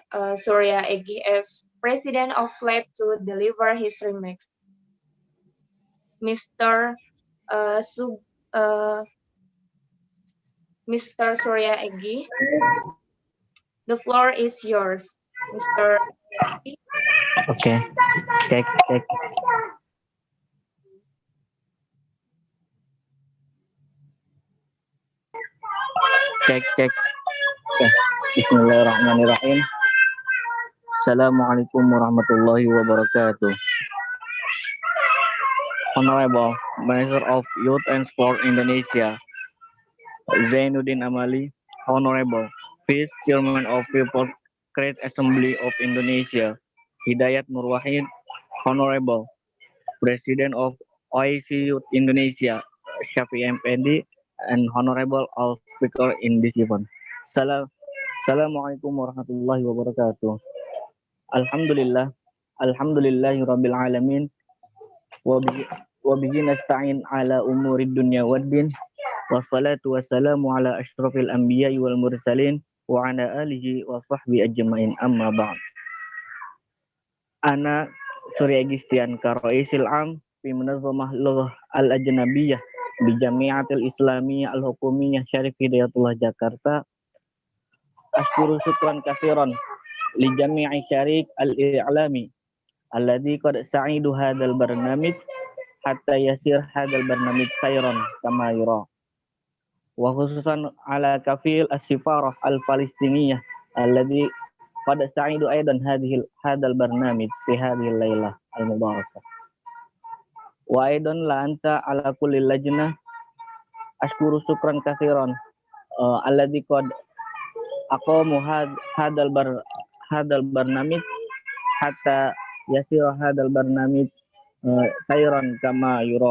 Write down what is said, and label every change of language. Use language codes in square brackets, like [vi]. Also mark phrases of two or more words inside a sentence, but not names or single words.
[en] Surya Egi as President of FLAG to deliver his remarks. Mr. Mr. Surya Egi, the floor is yours. Mr. Egi. [id] Okay, cek. Cek. [en] Okay. [ar] بسم الله الرحمن الرحيم. السلام عليكم ورحمة الله وبركاته. [en] Honorable Minister of Youth and Sport Indonesia, Zainuddin Amali, Honorable Vice Chairman of People's Great Assembly of Indonesia, Hidayat Nur Wahid, Honorable President of OIC Youth Indonesia, Syafi Effendi, and Honorable all speakers in this event. [ar] السلام عليكم ورحمة الله وبركاته. الحمد لله رب العالمين. وبه نستعين على أمور الدنيا والدين. والصلاة والسلام على أشرف الأنبياء والمرسلين وعلى آله وصحبه أجمعين, أما بعد. أنا Surya Egistian كرئيس العام في منظمة اللغة الأجنبية بالجامعة الإسلامية الحكومية Syarif Hidayatullah Jakarta. أشكر شكرا كثيرا لجميع شريك الإعلامي الذي قد ساعدوا هذا البرنامج حتى يسير هذا البرنامج سيرا كما يرى. وخصوصا على كافل السفارة الفلسطينية الذي قد ساعدوا أيضا هذا البرنامج في هذه الليلة المباركة. وأيضا لا أنسى على كل لجنة أشكر شكرا كثيرا الذي قد أقاموا هذا البرنامج حتى يسير هذا البرنامج سيرا كما يرى.